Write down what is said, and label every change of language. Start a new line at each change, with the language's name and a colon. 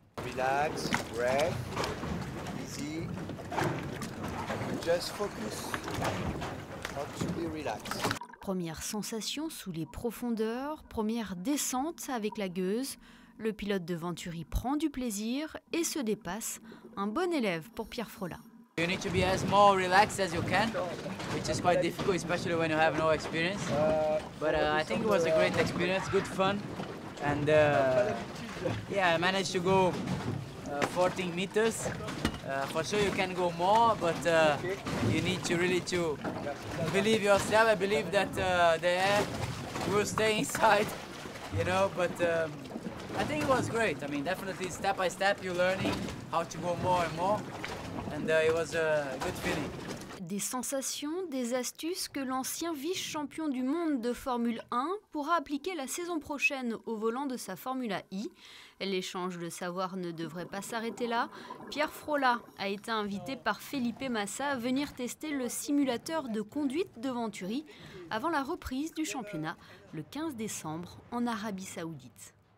English: Relax, breath, easy. Just focus. How to be relaxed.
French: Première sensation sous les profondeurs, première descente avec la gueuse. Le pilote de Venturi prend du plaisir et se dépasse. Un bon élève pour Pierre Frolla.
English: You need to be as more relaxed as you can, which is quite difficult, especially when you have no experience. But I think it was a great experience, good fun, and yeah, I managed to go 14 meters. For sure you can go more, but you need to really to believe yourself. I believe that the air will stay inside, you know, but I think it was great. I mean, definitely step by step you're learning how to go more and more, and it was a good feeling.
French: Des sensations, des astuces que l'ancien vice-champion du monde de Formule 1 pourra appliquer la saison prochaine au volant de sa Formula I. L'échange de savoir ne devrait pas s'arrêter là. Pierre Frolat a été invité par Felipe Massa à venir tester le simulateur de conduite de Venturi avant la reprise du championnat le 15 décembre en Arabie Saoudite.